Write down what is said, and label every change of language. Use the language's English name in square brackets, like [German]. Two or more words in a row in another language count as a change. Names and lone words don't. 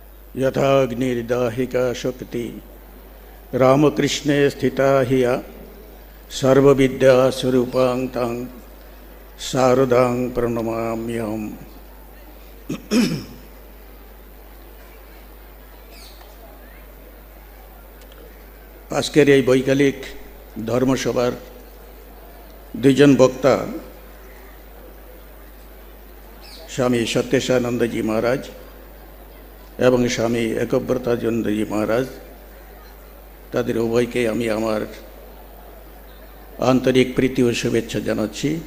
[Sanskrit] यथाग्निर्दाहिका शक्ति रामकृष्णे स्थिता हिया सर्वविद्यास्वरूपां तां शारदां प्रणमाम्यहम्। [Bangla] আজকের এই বৈকালিক ধর্মসভার দুইজন বক্তা স্বামী সত্যেশানন্দজি মহারাজ এবং স্বামী একব্রতানন্দজি মহারাজ, তাদের উভয়কে আমি আমার আন্তরিক প্রীতি ও শুভেচ্ছা জানাচ্ছি।